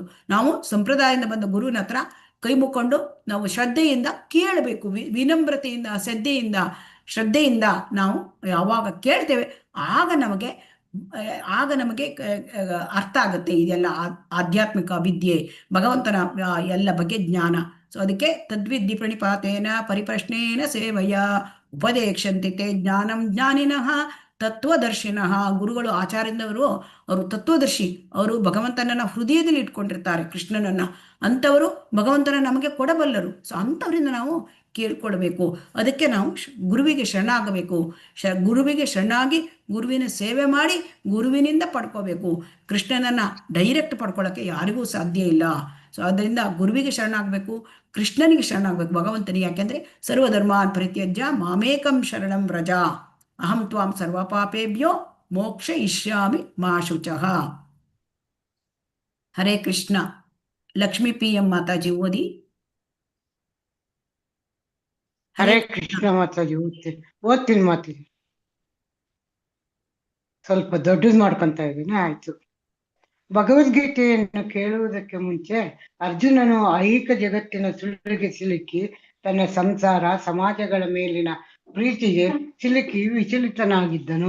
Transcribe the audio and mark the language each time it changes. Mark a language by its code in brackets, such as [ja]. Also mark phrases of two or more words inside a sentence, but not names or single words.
[kn] ನಾವು ಸಂಪ್ರದಾಯದಿಂದ ಬಂದ ಗುರುವಿನ ಹತ್ರ ಕೈ ಮುಕ್ಕೊಂಡು ನಾವು ಶ್ರದ್ಧೆಯಿಂದ ಕೇಳಬೇಕು. ವಿನಮ್ರತೆಯಿಂದ, ಶ್ರದ್ಧೆಯಿಂದ ನಾವು ಯಾವಾಗ ಕೇಳ್ತೇವೆ ಆಗ ನಮಗೆ ಅರ್ಥ ಆಗುತ್ತೆ ಇದೆಲ್ಲ ಆಧ್ಯಾತ್ಮಿಕ ವಿದ್ಯೆ, ಭಗವಂತನ ಎಲ್ಲ ಬಗ್ಗೆ ಜ್ಞಾನ. ಸೊ ಅದಕ್ಕೆ [sa] ತದ್ವಿದ್ಧಿ ಪ್ರಣಿಪಾತೇನ ಪರಿಪ್ರಶ್ನೇನ ಸೇವಯ ಉಪದೇಕ್ಷಂತಿ ತೇ ಜ್ಞಾನಂ ಜ್ಞಾನಿನಃ ತತ್ವದರ್ಶಿನಃ. [kn] ಗುರುಗಳು, ಆಚಾರ್ಯದವರು ಅವರು ತತ್ವದರ್ಶಿ, ಅವರು ಭಗವಂತನನ್ನ ಹೃದಯದಲ್ಲಿ ಇಟ್ಕೊಂಡಿರ್ತಾರೆ, ಕೃಷ್ಣನನ್ನ. ಅಂಥವರು ಭಗವಂತನ ನಮಗೆ ಕೊಡಬಲ್ಲರು. ಸೊ ಅಂಥವರಿಂದ ನಾವು ಕೇಳ್ಕೊಳ್ಬೇಕು. ಅದಕ್ಕೆ ನಾವು ಗುರುವಿಗೆ ಶರಣಾಗಬೇಕು. ಗುರುವಿಗೆ ಶರಣಾಗಿ ಗುರುವಿನ ಸೇವೆ ಮಾಡಿ ಗುರುವಿನಿಂದ ಪಡ್ಕೋಬೇಕು. ಕೃಷ್ಣನನ್ನ ಡೈರೆಕ್ಟ್ ಪಡ್ಕೊಳ್ಳೋಕ್ಕೆ ಯಾರಿಗೂ ಸಾಧ್ಯ ಇಲ್ಲ. ಸೊ ಅದರಿಂದ ಗುರುವಿಗೆ ಶರಣಾಗಬೇಕು, ಕೃಷ್ಣನಿಗೆ ಶರಣಾಗಬೇಕು, ಭಗವಂತನಿಗೆ. [sa] ಯಾಕೆಂದ್ರೆ ಸರ್ವಧರ್ಮಾನ್ ಪರಿತ್ಯಜ್ಯ ಮಾಮೇಕಂ ಶರಣಂ ವ್ರಜ ಅಹಂ ತ್ವಾಂ ಸರ್ವ ಪಾಪೇಭ್ಯೋ ಮೋಕ್ಷ ಇಷ್ಯಾಮಿ ಮಾ ಶುಚಃ. [kn] ಹರೇ ಕೃಷ್ಣ. ಲಕ್ಷ್ಮೀ PM ಮಾತಾಜಿ ಓದಿ. ಹರೇ ಕೃಷ್ಣ ಮಾತಾಜಿ ಓದ್ತೀನಿ ಮಾತಾಜಿ. ಸ್ವಲ್ಪ ದೊಡ್ಡದು ಮಾಡ್ಕೊಂತ ಇದ್ದೀನಿ. ಆಯ್ತು. ಭಗವದ್ಗೀತೆಯನ್ನು ಕೇಳುವುದಕ್ಕೆ ಮುಂಚೆ ಅರ್ಜುನನು ಐಹಿಕ ಜಗತ್ತಿನ ಸುಳಿಗೆ ಸಿಲುಕಿ ತನ್ನ ಸಂಸಾರ, ಸಮಾಜಗಳ ಮೇಲಿನ ಪ್ರೀತಿಗೆ ಸಿಲುಕಿ ವಿಚಲಿತನಾಗಿದ್ದನು.